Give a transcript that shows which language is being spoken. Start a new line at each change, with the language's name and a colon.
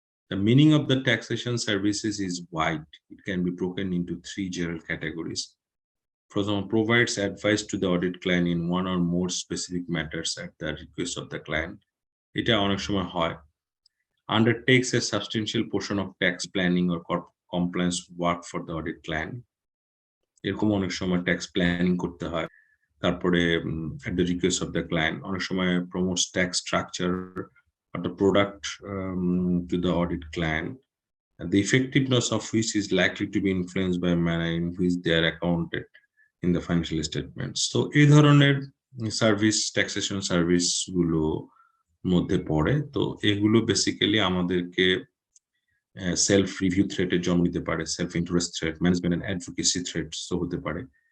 English: The meaning of the taxation services is wide. It can be broken into 3 general categories. First one, provides advice to the audit client in one or more specific matters at the request of the client.
Bangla: এটা অনেক সময় হয়।
English: Undertakes a substantial portion of tax planning or compliance work for the audit client.
Bangla: এরকম অনেক সময় tax planning করতে হয়। তারপরে
English: at the request of the client
Bangla: অনেক সময়
English: promotes tax structure or the product to the audit client, the effectiveness of which is likely to be influenced by manner in which they are accounted in the financial statements.
Bangla: So এই ধরনের service taxation service গুলো মধ্যে পড়ে। তো এগুলো basically আমাদেরকে self review থ্রেটের জন্ম দিতে পারে, self interest threat, management and advocacy threats তো হতে পারে।